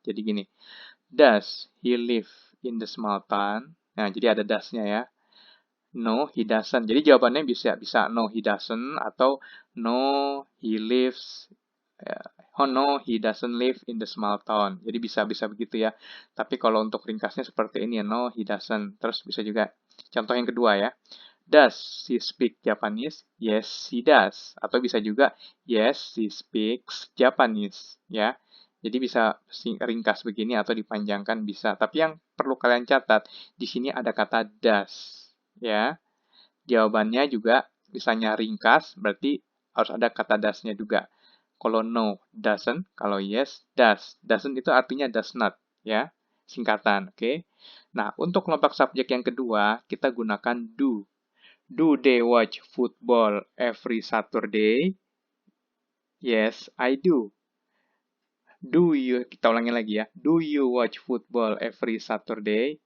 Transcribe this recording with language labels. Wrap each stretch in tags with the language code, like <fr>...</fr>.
<en>Jadi gini, does he live in the small town?</en> <id>Nah, jadi ada does-nya ya.</id> <en>No, he doesn't.</en> <id>Jadi jawabannya bisa no, he doesn't, atau</id> <en>no, he lives. Oh no, he doesn't live in the small town.</en> <id>Jadi bisa begitu ya. Tapi kalau untuk ringkasnya seperti ini ya,</id> <en>no, he doesn't.</en> <id>Terus bisa juga contoh yang kedua ya.</id> <en>Does he speak Japanese? Yes, he does.</en> <id>Atau bisa juga</id> <en>yes, he speaks Japanese ya.</en> <id>Jadi bisa ringkas begini atau dipanjangkan bisa. Tapi yang perlu kalian catat, di sini ada kata does ya. Jawabannya juga misalnya ringkas, berarti harus ada kata does-nya juga. Kalau no, doesn't. Kalau yes, does. Doesn't itu artinya does not, ya. Singkatan, oke. Nah, untuk kelompok subjek yang kedua, kita gunakan do.</id> <en>Do they watch football every Saturday? Yes, I do.</en> <id>Kita ulangi lagi ya.</id> <en>Do you watch football every Saturday?</en>